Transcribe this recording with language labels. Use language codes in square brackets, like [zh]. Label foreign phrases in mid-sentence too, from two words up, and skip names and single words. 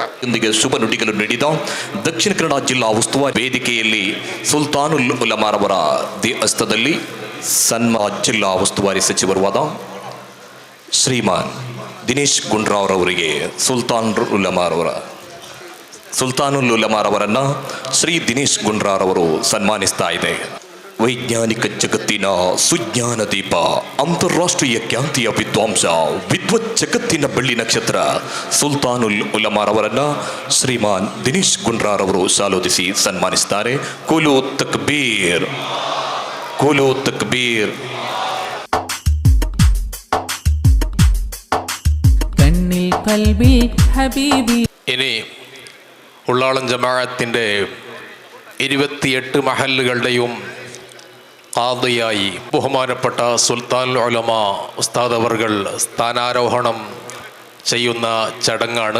[kn] ಇಂದಿಗೆ ಶುಭ ನುಡಿಗಳು ನೀಡಿದ ದಕ್ಷಿಣ ಕನ್ನಡ ಜಿಲ್ಲಾ ಉಸ್ತುವಾರಿ ವೇದಿಕೆಯಲ್ಲಿ ಸುಲ್ತಾನುಲ್ ಉಲಮಾರವರ ಹಸ್ತದಲ್ಲಿ ಜಿಲ್ಲಾ ಉಸ್ತುವಾರಿ ಸಚಿವರಾದ ಶ್ರೀಮಾನ್ ದಿನೇಶ್ ಗುಂಡ್ರಾವ್ರವರಿಗೆ ಸುಲ್ತಾನುಲ್ ಉಲಮಾರವರನ್ನು ಶ್ರೀ ದಿನೇಶ್ ಗುಂಡ್ರಾರವರು ಸನ್ಮಾನಿಸ್ತಾ ಇದೆ. ವೈಜ್ಞಾನಿಕ ಜಗತ್ತಿನ ಸುಜ್ಞಾನ ದೀಪ, ಅಂತಾರಾಷ್ಟ್ರೀಯ ಖ್ಯಾತಿಯ ವಿದ್ವಾಂಸ, ವಿದ್ವತ್ ಜಗತ್ತಿನ ಬೆಳ್ಳಿ ನಕ್ಷತ್ರ ಸುಲ್ತಾನುಲ್ ಉಲಮಾರವರನ್ನು ಶ್ರೀಮಾನ್ ದಿನೇಶ್ ಗುಂಡ್ರಾರವರು ಶಾಲೋದಿಸಿ ಸನ್ಮಾನಿಸ್ತಾರೆ. [ar] قل تكبير، قل تكبير. കണ്ണിൽ قلبي حبيبي. [ml] ഇനി ഉള്ളാളം ജമാഅത്തിൻ്റെ 28 മഹല്ലുകളുടെയും ഖാദിയായി ബഹുമാനപ്പെട്ട സുൽത്താനുൽ ഉലമ ഉസ്താദ് അവർകൾ സ്ഥാനാരോഹണം ചെയ്യുന്ന ചടങ്ങാണ്.